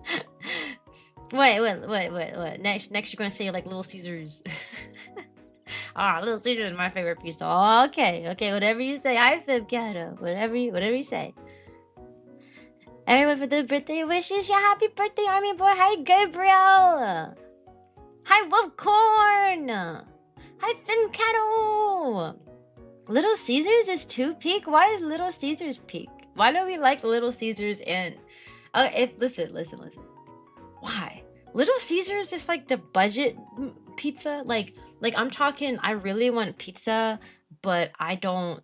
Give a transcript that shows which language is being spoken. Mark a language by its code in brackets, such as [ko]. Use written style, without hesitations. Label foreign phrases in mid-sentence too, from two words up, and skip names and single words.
[en] Wait. Next you're gonna say like Little Caesars. Little Caesars is my favorite pizza. Oh, okay, whatever you say. I feel ghetto. Whatever you say. Everyone for the birthday wishes you happy birthday, Army Boy. Hi, Gabriel. Hi, Wolfcorn. Hi, Finn Cattle. Little Caesars is too peak? Why is Little Caesars peak? Why do we like Little Caesars and... Listen. Why? Little Caesars is like the budget pizza? Like I'm talking, I really want pizza, but I don't...